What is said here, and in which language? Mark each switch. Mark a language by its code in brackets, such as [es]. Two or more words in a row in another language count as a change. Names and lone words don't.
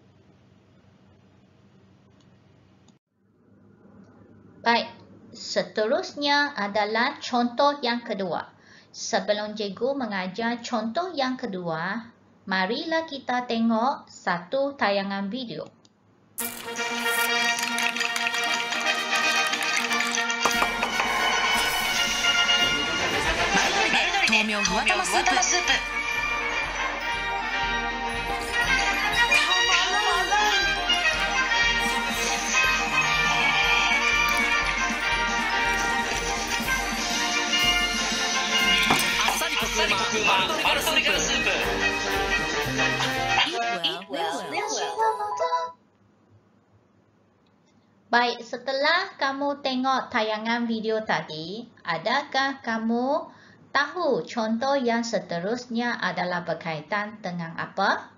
[ms] Baik, seterusnya adalah contoh yang kedua. Sebelum cikgu mengajar contoh yang kedua, marilah kita tengok satu tayangan video. [ja] 豆苗ふわたまスープ。あっさりコクうまマルトリガルスープ。 [ms] Baik, setelah kamu tengok tayangan video tadi, adakah kamu tahu contoh yang seterusnya adalah berkaitan dengan apa?